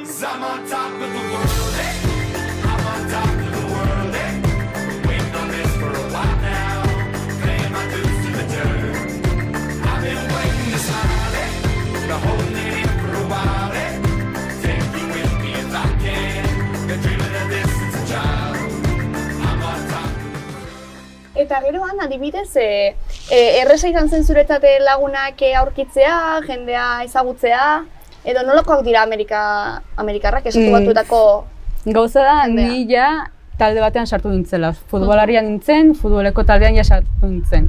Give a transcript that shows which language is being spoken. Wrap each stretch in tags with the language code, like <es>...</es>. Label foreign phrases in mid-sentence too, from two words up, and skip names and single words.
<en>'Cause I'm on top of the world, I'm on top of the world, Waiting on this for a while now, paying my dues to the dirt. I've been waiting to smile, been holding it in for a while, Take you with me if I can. Been dreaming of this since a child. I'm on top.</en> <eu>Eta geroan, adibidez, erresa izan zen zuretzate lagunak aurkitzea, jendea ezagutzea, edo nolakoak dira Amerikarrak, Estatu Batuetako Gauza da, jendea? ni ja talde batean sartu nintzela. Futbolarian nintzen, futboleko taldean ja sartu nintzen.</eu>